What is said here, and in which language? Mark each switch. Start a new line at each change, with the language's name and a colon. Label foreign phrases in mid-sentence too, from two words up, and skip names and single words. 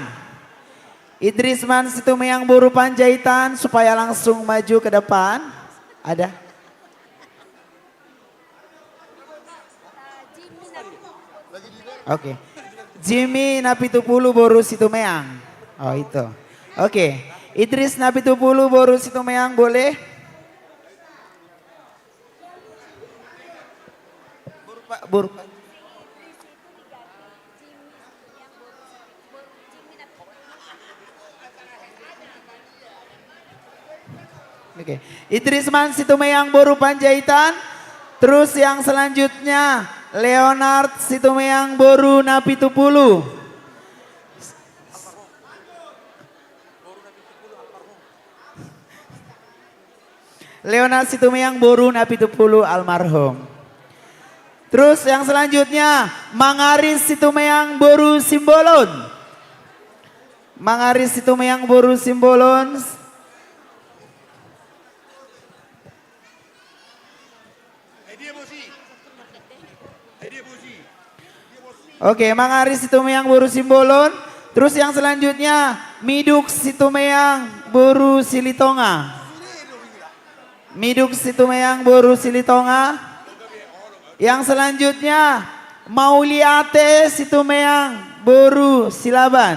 Indonesian: Idrisman Situmayang Boru Panjaitan supaya langsung maju ke depan. Ada? Oke. Jimmy Napitupulu Boru Situmayang. Oh itu. Oke. Idris Napitupulu Boru Situmayang boleh? Boru Oke. Idrisman Situmayang Boru Panjaitan. Terus yang selanjutnya Leonard Situmayang Boru Napitupulu. Leonard Situmayang Boru Napitupulu almarhum. Terus yang selanjutnya Mangaris Situmayang Boru Simbolon. Mangaris Situmayang Boru Simbolon. Oke, Mangaris Situmayang Boru Simbolon. Terus yang selanjutnya Miduk Situmayang Boru Silitonga. Miduk Situmayang Boru Silitonga. Yang selanjutnya Mauliate Situmayang Boru Silaban.